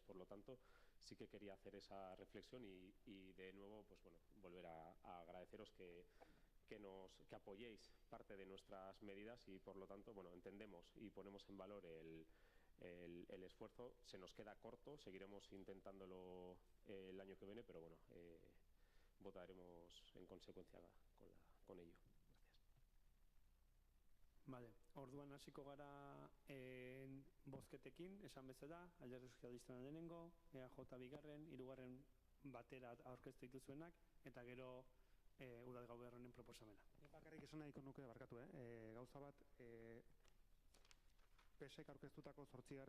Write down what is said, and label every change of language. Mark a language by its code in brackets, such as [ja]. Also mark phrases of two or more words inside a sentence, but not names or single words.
[es] Por lo tanto, sí que quería hacer esa reflexión y de nuevo, pues bueno, volver a agradeceros que apoyéis parte de nuestras medidas y por lo tanto, bueno, entendemos y ponemos en valor el esfuerzo. Se nos queda corto, seguiremos intentándolo el año que viene, pero bueno, votaremos en consecuencia con ello. Gracias. Vale, [eu] orduan hasiko gara bozketekin, esan bezala, Alderdi Sozialistaren lehenengo, EAJ bigarren, hirugarren batera aurkeztu dituzuenak, eta gero udal gobernuaren proposamena. Bakarrik esan nahiko nuke, barkatu, gauza bat, PSek aurkeztutako 8.